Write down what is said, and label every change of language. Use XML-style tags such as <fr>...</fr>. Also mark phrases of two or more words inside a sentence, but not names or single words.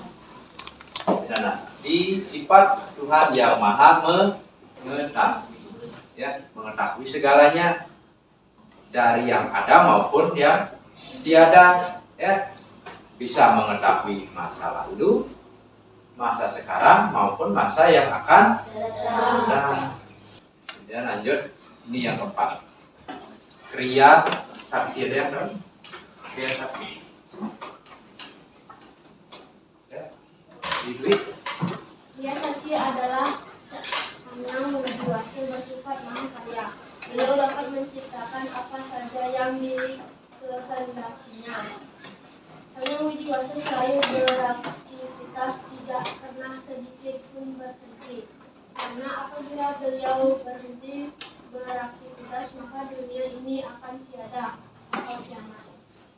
<id>Jenana Sakti sifat Tuhan yang maha mengetahui, ya, mengetahui segalanya dari yang ada maupun yang tiada, ya. Bisa mengetahui masa lalu, masa sekarang maupun masa yang akan datang. Kemudian lanjut, ini yang keempat, Kriya Sakti. Ada yang tahu Kriya Sakti? Kriya Sakti adalah Sang Hyang Widi Wase bersifat maha kaya. Beliau dapat menciptakan apa saja yang dikehendakinya. Sang Hyang Widi Wase selalu beraktivitas, tidak pernah sedikit pun berhenti. Karena apabila beliau berhenti beraktivitas, maka dunia ini akan tiada atau kiamat.</id>